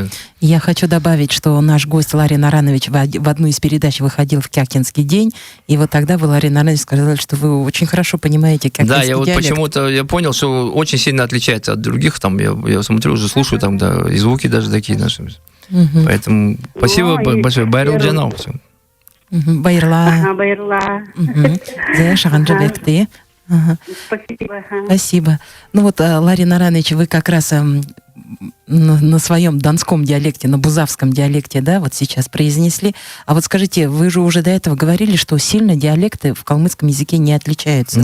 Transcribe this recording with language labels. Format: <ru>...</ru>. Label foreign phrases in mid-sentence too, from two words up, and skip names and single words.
<ru>Я хочу добавить, что наш гость Ларин Аранович в одну из передач выходил в Кякинский день, и вот тогда вы, Ларин Аранович, сказали, что вы очень хорошо понимаете кякинский диалект. Да, я вот почему-то я понял, что очень сильно отличается от других, там, я смотрю, уже слушаю, там, да, и звуки даже такие наши. Поэтому спасибо большое.</ru> <xal>Байрал Джанал. Байрла. Байрла.</xal> <ru>Спасибо. Ну вот, Ларин Аранович, вы как раз на своем донском диалекте, на бузавском диалекте, да, вот сейчас произнесли. А вот скажите, вы же уже до этого говорили, что сильно диалекты в калмыцком языке не отличаются,</ru>